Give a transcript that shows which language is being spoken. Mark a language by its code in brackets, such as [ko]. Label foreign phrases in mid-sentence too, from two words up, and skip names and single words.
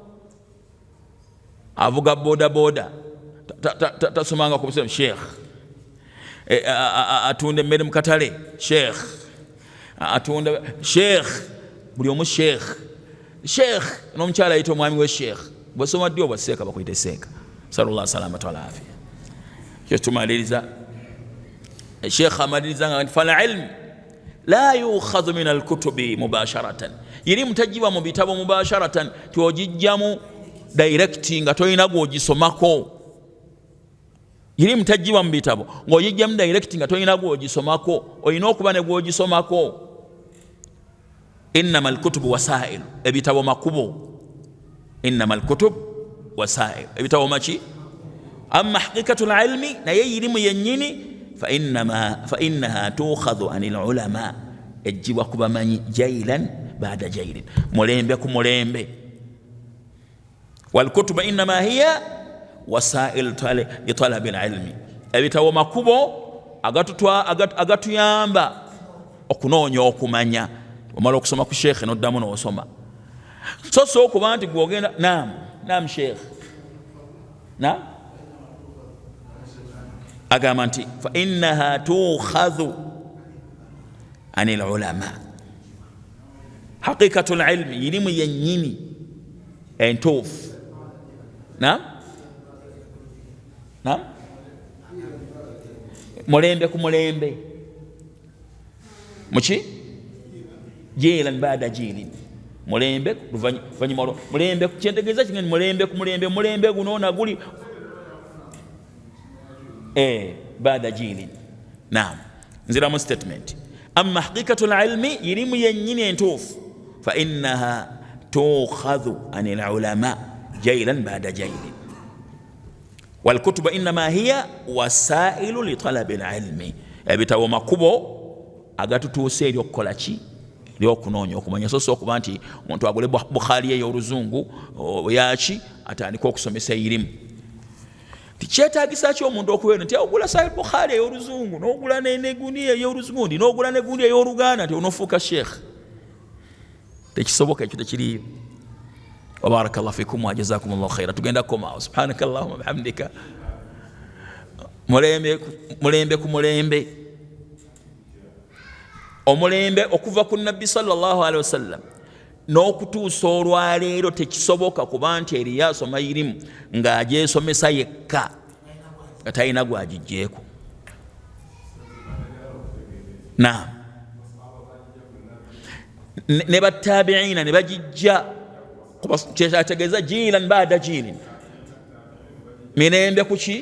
[lg] Avuga boda boda tasomanga ku busiraamu Sheikh, atunda emmere mu katale Sheikh, atunda Sheikh, buli omu Sheikh. Sheikh n'omukyala ayita omwami we Sheikh. Bw'osoma ddi obwaseeka bakuyite seeka. [ar] صلى الله السلامة والعافية. [lg] Kyo tumaliriza Sheikh amaliriza nga [ar] فالعلم لا يؤخذ من الكتب مباشرة, [lg] irimu tajibwa mu bitabo mubasharatan, tyogijjamu direct nga toyina gwogisomako. Ilimu tajibwa mu bitabo ng'ogijjamu direct nga toyina gwogisomako, olina okuba ne gwogisomako. [ar] إنما الكتب وسائل, [lg] ebitabo makubo. [ar] إنما الكتب وسائل, [lg] ebitabo maki? [ar] أما حقيقة العلم, [lg] naye ilimu yennyini, [ar] فإنها تؤخذ عن العلماء, [lg] ejjibwa ku bamanyi [ar] جيلا بعد جيل, [lg] mulembe ku mulembe. [ar] والكتب إنما هي وسائل لطلب العلم, [lg] ebitabo makubo agatuyamba okunoonya okumanya. Omala okusoma ku sheekhe n'oddamu n'osoma. So okuba nti gwogenda naam sheekhe agamba nti [ar] فإنها تؤخذ عن العلماء حقيقة العلم, [lg] ilimu yennyini entuufu. Mulembe ku mulembe, muki [ar] جيلا بعد جيل, [lg] mulembe luvanyuma mulembe, kyentegeeza kingani mulembe ku mulembe, mulembe guno naguli [ar] بعد جيل. [lg] Nziramu statement. [ar] أما حقيقة العلم, [lg] ilimu yennyini entuufu, [ar] فإنها تؤخذ عن العلماء جيلا بعد جيل. والكتب إنما هي وسائل لطلب العلم, [lg] ebitabo makubo agatutuusa eri okukola ki? Lyokunoonya okumanya. So okuba nti omuntu agule Bukhari ey'oluzungu yaki atandika okusomesa ilimu. Tikyetaagisa ki omuntu okubeera nti ogula Sahih Bukhari ey'oluzungu n'ogula n'eguniya ey'oluzungu n'ogula n'eguniya ey'oluganda nti onofuuka sheekh? Tekisoboka, ekyo tekiriyo. [ar] وبارك الله فيكم وجزاكم الله خيرا. [lg] Tugenda kukomaawo. [ar] سبحانك اللهم بحمدك. [lg] Mulembe ku mulembe, omulembe okuva ku nabbi [ar] صلى الله عليه وسلم [lg] n'okutuusa olwaleero tekisoboka, kuba nti eri yasoma ilimu ng'agyesomesa yekka nga talina gwagijjeeko. Ne battabiina ne bagijja, kyetegeeza [ar] جيلا بعد جيل, [lg] mirembe kuki?